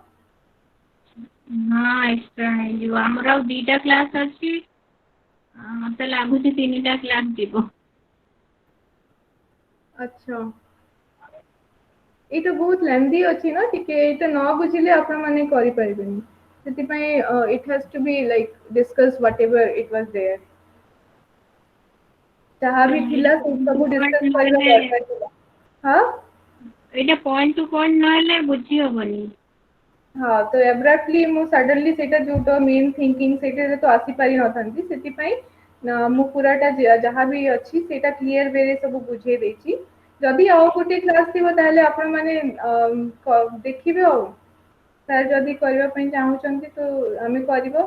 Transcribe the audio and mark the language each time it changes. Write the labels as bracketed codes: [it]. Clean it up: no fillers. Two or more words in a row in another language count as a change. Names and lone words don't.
[or] ହଁ ଏକ୍ସଟ୍ରା ହେଇଯିବ ଆମର ଆଉ 2ଟା କ୍ଲାସ୍ ଅଛି ମତେ ଲାଗୁଛି 3ଟା କ୍ଲାସ୍ ଯିବ। ଆଚ୍ଛା ଏଇଟା ବହୁତ ଲେନ୍ଦି ଅଛି ନା ଟିକେ ଏଇଟା ନ ବୁଝିଲେ ଆପଣ ମାନେ କରିପାରିବେନି ସେଥିପାଇଁ [en] it has to be like discuss whatever it was there [or] ଯାହା ବି ଥିଲା ସେ ସବୁ ଡିସ୍କସ୍ କରିବା ଦରକାର ଥିଲା ହଁ ଏଇଟା [en] point to point [or] ନହେଲେ ବୁଝି ହବନି। ହଁ ତ ଏବ୍ରାପ୍ଟଲି ମୁଁ ସଡନଲି ସେଇଟା ଯୋଉଟା [en] main thinking [or] ସେଇଟାରେ ତ ଆସିପାରି ନଥାନ୍ତି ସେଥିପାଇଁ ମୁଁ ପୁରାଟା ଯାହା ବି ଅଛି ସେଇଟା [en] clear wayରେ [or] ସବୁ ବୁଝେଇ ଦେଇଛି ଯଦି ଆଉ ଗୋଟେ କ୍ଲାସ୍ ଥିବ ତାହେଲେ ଆପଣମାନେ ଦେଖିବେ ଆଉ ସାର୍ ଯଦି କରିବା ପାଇଁ ଚାହୁଁଛନ୍ତି ତ ଆମେ କରିବା